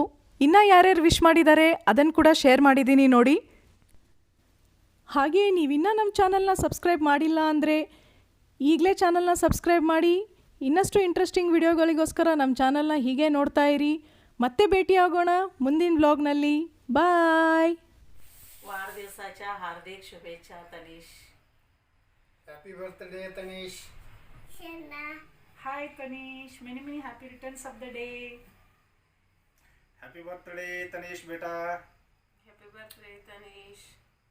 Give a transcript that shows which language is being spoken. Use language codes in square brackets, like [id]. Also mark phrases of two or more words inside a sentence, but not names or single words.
[kn] ಇನ್ನು ಯಾರ್ಯಾರು ವಿಶ್ ಮಾಡಿದ್ದಾರೆ ಅದನ್ನು ಕೂಡ ಶೇರ್ ಮಾಡಿದ್ದೀನಿ ನೋಡಿ. ಹಾಗೆ ನೀವಿನ್ನೂ ನಮ್ಮ ಚಾನಲ್ನ ಸಬ್ಸ್ಕ್ರೈಬ್ ಮಾಡಿಲ್ಲ ಅಂದರೆ ಈಗಲೇ ಚಾನಲ್ನ ಸಬ್ಸ್ಕ್ರೈಬ್ ಮಾಡಿ. ಇನ್ನಷ್ಟು ಇಂಟ್ರೆಸ್ಟಿಂಗ್ ವಿಡಿಯೋಗಳಿಗೋಸ್ಕರ ನಮ್ಮ ಚಾನಲ್ನ ಹೀಗೆ ನೋಡ್ತಾ ಇರಿ. ಮತ್ತೆ ಭೇಟಿಯಾಗೋಣ ಮುಂದಿನ ವ್ಲಾಗ್ನಲ್ಲಿ. ಬಾಯ್. [mr] वाढदिवसाच्या हार्दिक शुभेच्छा तनिष. [en] Happy birthday Tanish. Hi Tanish, Many many happy returns of the day. Happy birthday Tanish beta. Happy birthday Tanish.